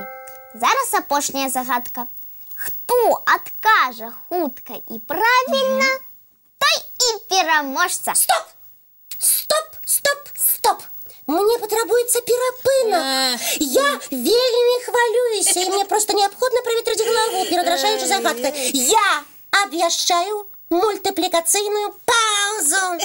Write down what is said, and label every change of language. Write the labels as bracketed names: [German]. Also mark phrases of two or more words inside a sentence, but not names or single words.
[Belarusian] Зараз апошняя загадка. Хто адкажа хутка і правільна, той і пераможца. Стоп. [Russian] Мне потребуется перапынак. [Belarusian] Я вельмі хвалююся, [Russian] и мне просто необходимо проветрить голову перед решающей загадкой. Я обвящаю мультипликацийную паузу.